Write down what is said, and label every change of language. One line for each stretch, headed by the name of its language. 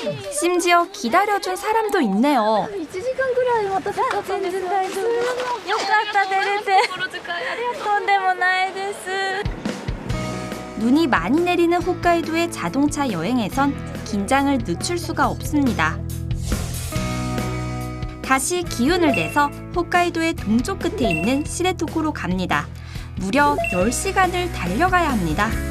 Korean: 심지어 기다려준 사람도 있네요.
Japanese: 1時間ぐらい待たせちゃったんです。全然大丈夫。よかった出れて。心遣いありがとう。とんでもないです。
Korean: 눈이 많이 내리는 홋카이도의 자동차 여행에선 긴장을 늦출 수가 없습니다. 다시 기운을 내서 홋카이도의 동쪽 끝에 있는 시레토쿠로 갑니다. 무려 10시간을 달려가야 합니다.